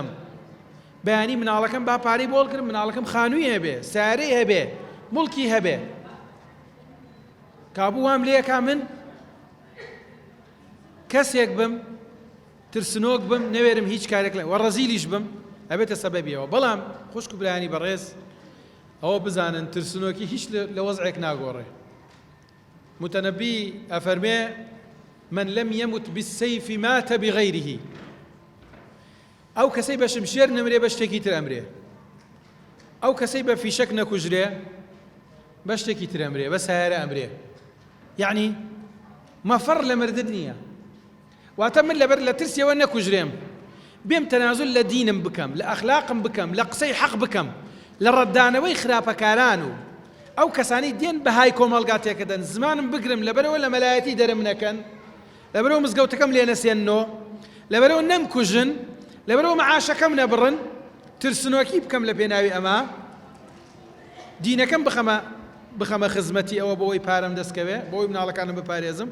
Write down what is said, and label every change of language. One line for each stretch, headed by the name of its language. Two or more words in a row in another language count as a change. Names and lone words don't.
Central Kurdish: بەیانی مناڵەکەم با پارەی بۆڵ کرد، مناڵەکەم خانووی هەبێ، سارەی هەبێ، موڵکی هەبێ، کابوو وام لێکا من کەسێک بم ترسنۆک بم نەوێرم هیچ کارێک لە وەڕەزیلیش بم ئەبێتە سەبەبیەوە. بەڵام خوشک و برایانی بەڕێز ئەوە بزانن ترسنۆکی هیچ لە وەزعێک ناگۆڕێ.
Arabic: متەنەبی ئەفەرمێ من لم يمت بالسيف مات بغيره.
Central Kurdish: ئەو کەسەی بە شمشێر نەمرێ بە شتێکی تر ئەمرێ، ئەو کەسەی بە فیشەک نەکوژرێ بە شتێکی تر ئەمرێ، بە سایرە ئەمرێ. یعنی مەفەڕ لە مردن نییە. واتە من لەبەر لە ترسیەوە نەکوژرێم، بێم تەنازل لە دینم بکەم، لە ئەخلاقم بکەم، لە قسەی حەق بکەم، لە ڕەددانەوەی خراپەکاران و ئەو کەسانی دێن بەهای کۆمەڵگا تێکەدەن زمانم بگرم، لەبەرەوە لە مەلایەتی دەرم نەکەن، لەبەرەوە مزگەوتەکەم لێ نەسێننەوە، لەبەرەوە نەمکوژن، لەبەرەوە مەعاشەکەم نەبڕن، ترسنۆکی بکەم لە پێناوی ئەمە، دینەکەم بخەمە خزمەتی ئەوە بۆی پارەم دەستکەوێ، بۆی مناڵەکانم بپارێزم.